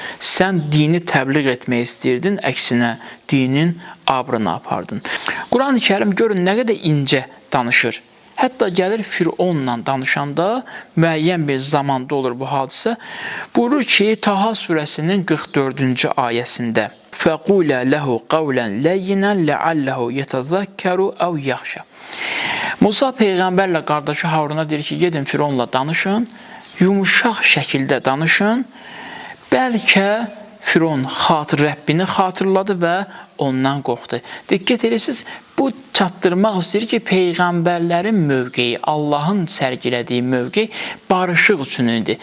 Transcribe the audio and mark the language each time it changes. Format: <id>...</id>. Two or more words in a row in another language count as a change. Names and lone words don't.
<az>Sən dini təbliğ etmək istəyirdin, əksinə dinin abrını apardın. Quran-ı Kərim görün nə qədər incə danışır. Hətta gəlir Fironla danışanda müəyyən bir zamanda olur bu hadisə. Buyurur ki, Taha surəsinin 44-cü ayəsində</az> <ar>فَقُولَ لَهُ قَوْلًا لَيِّنًا لَعَلَّهُ يَتَذَكَّرُ اَوْ يَخْشَ.</ar> <az>Musa Peyğəmbərlə qardaşı Haruna deyir ki, gedin Fironla danışın, yumuşaq şəkildə danışın, bəlkə Firon Rəbbini xatırladı və ondan qorxdu. Diqqət edirsiniz, bu çatdırmaq istəyir ki, Peyğəmbərlərin mövqeyi, Allahın sərgilədiyi mövqey barışıq üçün idi.</az>